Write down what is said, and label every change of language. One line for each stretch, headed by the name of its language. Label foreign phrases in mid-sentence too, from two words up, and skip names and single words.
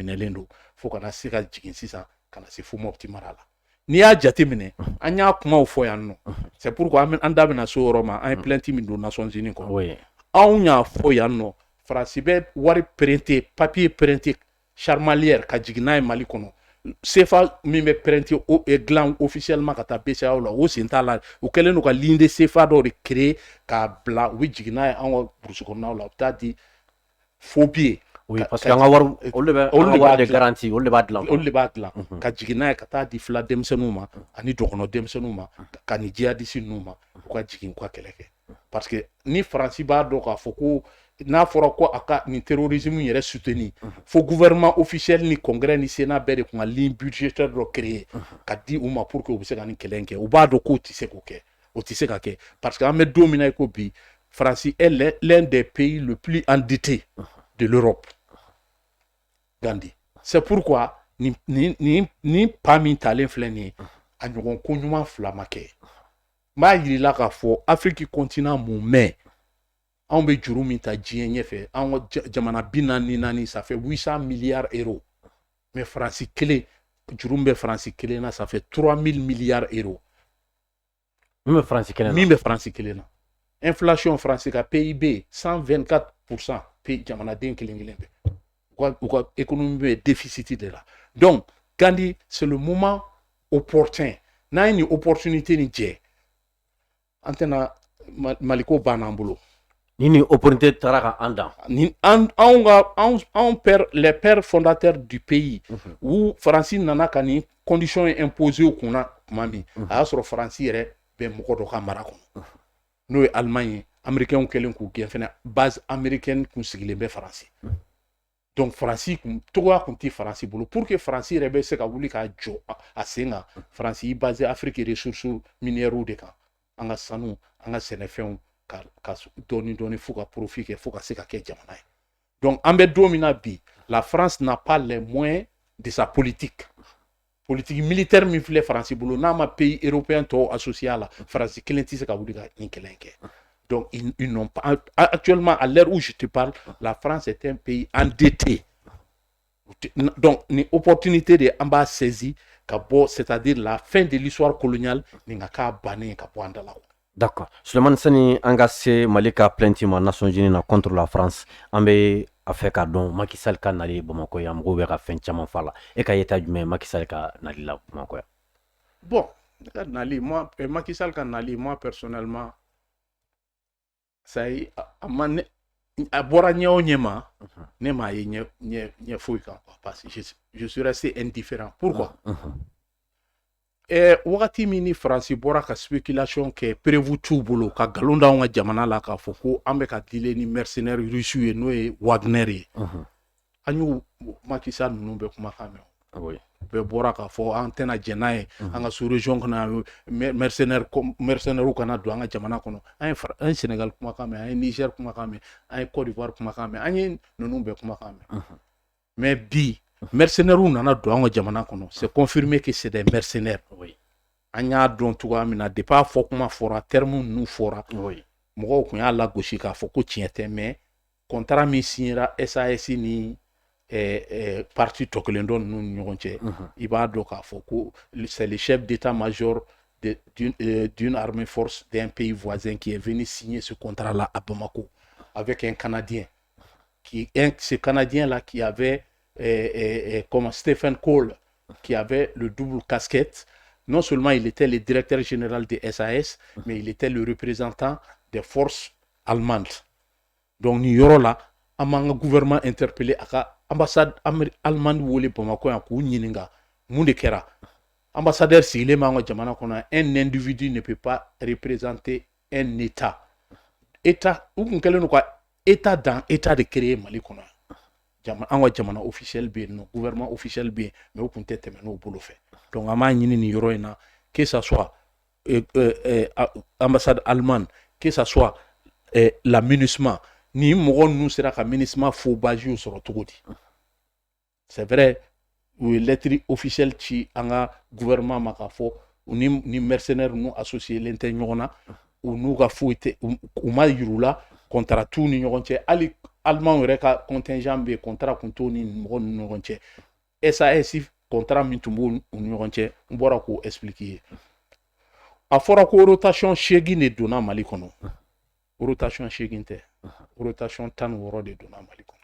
Bambara: minɛlen don fo kana se ka jigin sisan kana se fo Mopti mara la n'i y'a jateminɛ an y'a kumaw fɔ yan nɔ
French: c'est pourquoi
Bambara: an da bɛna so yɔrɔ ma an ye plainte min don
French: Nations Unies
Bambara: kɔnɔ anw y'a fɔ yan nɔ faransi bɛ wari printe papier printe charmalière ka jigin n'a ye Mali kɔnɔ CFA min bɛ printe dilan officiellement ka taa BCEAO la o sen t'a la u kɛlen don ka
French: ligne de CFA
Bambara: dɔ de créer k'a bila u bɛ jigin n'a ye an ka burusi kɔnɔnaw la u bɛ taa di
French: faux billets. Oui, parce que
Bambara: an ka wari olu de garantie olu de b'a dilan olu de b'a dilan ka jigin n'a ye ka taa di fila denmisɛnninw ma ani dɔgɔnɔ denmisɛnninw ma ka ni jihadiste ninnu ma u ka jigin u ka kɛlɛ kɛ
French: parce que
Bambara: ni faransi b'a dɔn k'a fɔ ko n'a fɔra ko a ka nin terrorisme yɛrɛ soutenir fo
French: gouvernement officiel
Bambara: ni congrès ni sénat bɛɛ de kun ka
French: ligne budgétaire
Bambara: dɔ créer ka di u ma
French: pour que
Bambara: u bɛ se ka nin kɛlɛ in kɛ u b'a dɔn k'o tɛ se k'o kɛ o tɛ se ka kɛ
French: parce que
Bambara: an bɛ don min na i ko bi Faransi
French: est l'un des pays le plus endetté de l'Europe.
Bambara: Gandhi.
French: C'est pourquoi
Bambara: ni pas min talen filɛ nin ye a ɲɔgɔn ko ɲuman fila ma kɛ. N b'a yir'i la k'a fɔ
French: Afrique continent
Bambara: mun mɛn anw bɛ juru min ta diɲɛ ɲɛfɛ anw ka jamana 44
French: ça fait 800 milliards euros mais
Bambara: Faransi kelen juru min bɛ Faransi kelen na
French: ça fait 3000 milliards euros.
Bambara: Min bɛ Faransi kelen na. Min bɛ Faransi kelen na. Inflation Faransi ka PIB 124% pays jamanaden kelen kelen bɛ. U ka économie bɛ déficit de la.
French: Donc Gandhi c'est le moment opportun.
Bambara: N'a ye nin opportunité nin jɛ an tɛna Maliko banna an bolo. Ni opportunité taara ka an dan. Ni anw
French: père les pères fondateurs du pays où
Bambara: Faransi nana ka ni
French: conditions imposées
Bambara: u kunna tuma min a y'a sɔrɔ Faransi yɛrɛ bɛ mɔgɔ dɔ ka mara kɔnɔ n'o ye Allemagne ye américains kɛlen k'u gɛn fɛnɛ
French: base américaine
Bambara: kun sigilen bɛ Faransi donc Faransi togoya kun tɛ Faransi bolo pour que Faransi yɛrɛ bɛ se ka wuli k'a jɔ a sen kan Faransi y'i basé Afrique
French: ressources minières
Bambara: de kan an ka sanu an ka sɛnɛfɛnw ka dɔɔni fo ka profit kɛ fo ka se ka kɛ jamana ye donc an bɛ don min na bi
French: la France n'a pas les moyens de sa politique militaire
Bambara: min filɛ Faransi bolo n'a ma
French: pays européen tɔw associé à la
Bambara: Faransi kelen tɛ se ka wuli ka nin kɛlɛ in kɛ
French: donc ils n'ont pas actuellement à l'heure où je te parle la France est un pays endetté donc ni opportunité
Bambara: de an b'a
French: saisi
Bambara: ka bɔ
French: c'est-à-dire la fin de l'histoire coloniale
Bambara: nin ka k'a bannen ka bɔ an da la.
French: D'accord.
Bambara: Suleiman Sani an ka se Mali ka plainte ma
French: Nations Unies
Bambara: na
French: contre la France
Bambara: an bɛ a fɛ k'a dɔn Macky Sall ka nali Bamakɔ yan mɔgɔw bɛ ka fɛn caman fɔ a la e ka yeta jumɛn Macky Sall ka nali la Bamakɔ yan. Bon ka nali moi Macky Sall ka nali
French: moi personnellement ça y a
Bambara: bɔra ɲɛ o ɲɛ ma ne m'a ye ɲɛ foyi kan
French: parce que je suis resté indifférent. Pourquoi?
Bambara: Wagati min ni Faransi bɔra ka spéculation kɛ prévu t'u bolo ka galon d'anw ka jamana la k'a fɔ ko an bɛ ka dealer ni
French: mercenaires russes
Bambara: ye n'o ye Wagner ye an y'u Macky Sall ninnu bɛ kumakan mɛn bɛɛ bɔra k'a fɔ an tɛna jɛn n'a ye an ka
French: sous région
Bambara: kana mercenaires kana don an ka jamana kɔnɔ an ye Sénégal kumakan mɛn an ye Niger kumakan mɛn an ye Côte d'Ivoire kumakan mɛn an ye ninnu bɛɛ kumakan mɛn mais bi mercenaires nana don an ka jamana kɔnɔ
French: c'est confirmé que c'est des mercenaires
Bambara: an y'a dɔn cogoya min na depuis a fɔ kuma fɔra terme ninnu fɔra mɔgɔw kun y'a lagosi k'a fɔ ko tiɲɛ tɛ mais contrat min signera SAS ni
French: parti
Bambara: tɔ kelen dɔ ninnu ni ɲɔgɔn cɛ i b'a dɔn k'a fɔ ko
French: c'est le chef d'état-major d'une armée force d'un pays voisin qui est venu signer ce contrat là à Bamako avec un Canadien ce Canadien là qui avait comme Stephen Cole qui avait le double casquette. Non seulement il était le directeur général de SAS, mais il était le représentant des forces allemandes.
Bambara: Donc ni yɔrɔ la an b'an ka
French: gouvernement interpellé
Bambara: a ka
French: ambassade allemande
Bambara: wele Bamako yan k'u ɲininka mun de kɛra ambassadeur sigilen b'an ka jamana kɔnɔ
French: un individu ne peut pas représenter un état
Bambara: u kun kɛlen don ka
French: état dans état
Bambara: de créer Mali kɔnɔ an ka jamana officiel bɛ yen nɔ
French: gouvernement officiel
Bambara: bɛ yen mais u kun tɛ tɛmɛ n'o bolo fɛ donc an b'a ɲini nin yɔrɔ in na
French: que ça soit ambassade allemande que ça soit la MINUSMA
Bambara: ni mɔgɔ ninnu sera ka MINUSMA
French: faux badge
Bambara: sɔrɔ cogo di
French: c'est vrai
Bambara: u ye
French: lettre officielle
Bambara: ci an ka gouvernement ma k'a fɔ u ni mercenaires ninnu associé len tɛ ɲɔgɔn na u n'u ka foyi tɛ u ma yir'u la contrat t'u ni ɲɔgɔn cɛ hali Allemand yɛrɛ ka contingent bɛ contrat kun t'u ni mɔgɔ ni ɲɔgɔn cɛ SAS contrat min tun b'u ni ɲɔgɔn cɛ n bɔra k'o expliquer ye a fɔra ko rotation 8 de donna Mali kɔnɔ rotation 8 tɛ rotation 16 de donna Mali kɔnɔ.